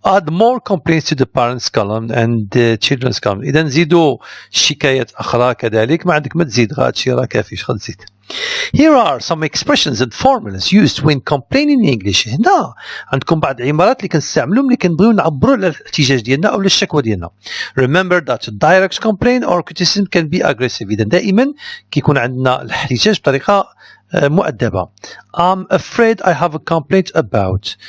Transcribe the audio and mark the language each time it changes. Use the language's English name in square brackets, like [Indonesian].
[English] add more complaints to the parents column and the children's column. [Arabic] إذا نزيدوا شكايات أخرى كذلك. ما عندك ما تزيد، هادشي راه كافي. اش غتزيد؟ [English] Here are some expressions and formulas used when complaining in English. [Arabic] هنا عندكم بعض العبارات اللي كنستعملوهم اللي كنبغيو نعبروا على الاحتجاج ديالنا أو الشكوى ديالنا. [English] Remember that direct complaint or criticism can be aggressive. [Arabic] إذا دائما كيكون عندنا الاحتجاج بطريقة مؤدبة. [English] I'm afraid I have a complaint about.